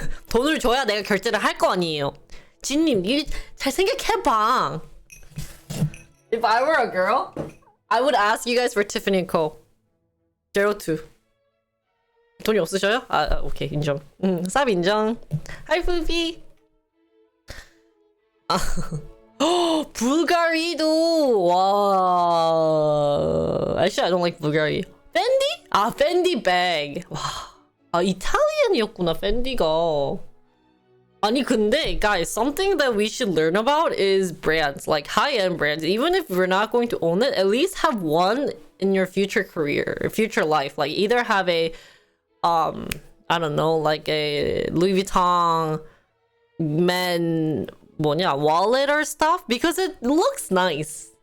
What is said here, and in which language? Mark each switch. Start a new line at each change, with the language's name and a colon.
Korean: 돈을 줘야 내가 결제를 할 거 아니에요. 진님, 잘 생각해봐.
English: If I were a girl, I would ask you guys for Tiffany & Co.
Korean: 02. 돈이 없으셔요? 아, 오케이, 인정. 쌉 인정. 하이, 푸비. 아, 불가리도. 와.
English: Actually, I don't like Bulgari.
Korean: Fendi? 아, Fendi bag. 와. 아, 이탈리안이었구나, 펜디가. 아니, 근데,
English: guys, something that we should learn about is brands, like high-end brands. Even if we're not going to own it, at least have one in your future career, future life. Like, either have a, I don't know, like a Louis Vuitton men, wallet or stuff, because it looks nice.